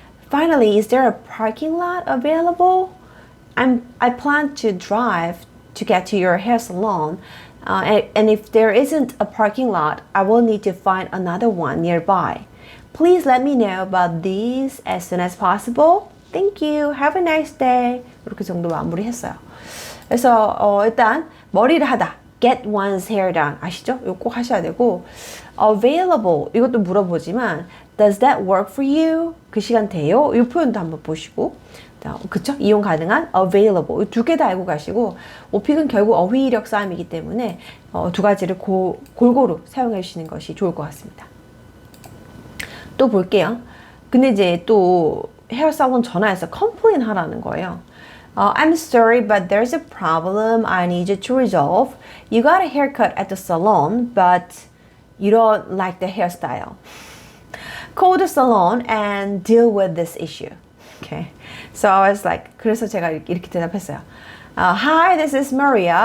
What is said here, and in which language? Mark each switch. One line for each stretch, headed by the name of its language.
English: Finally, is there a parking lot available? I plan to drive to get to your hair salon, and if there isn't a parking lot, I will need to find another one nearby. Please let me know about these as soon as possible. Thank you. Have a nice day.
Korean: 이렇게 정도 마무리했어요. 그래서 일단 머리를 하다.
English: Get one's hair done.
Korean: 아시죠? 이거 꼭 하셔야 되고 available 이것도 물어보지만
English: Does that work for you?
Korean: 그 시간 돼요? 이 표현도 한번 보시고 그쵸? 이용 가능한 available 두 개 다 알고 가시고 오픽은 결국 어휘력 싸움이기 때문에 두 가지를 골고루 사용해 주시는 것이 좋을 것 같습니다. 또 볼게요. 근데 이제 또 헤어살론 전화해서 컴플레인 하라는 거예요.
English: I'm sorry, but there's a problem I need you to resolve. You got a haircut at the salon, but you don't like the hairstyle. Call the salon and deal with this issue. Okay. So I was like,
Korean: 그래서 제가 이렇게 대답했어요.
English: Hi, this is Maria.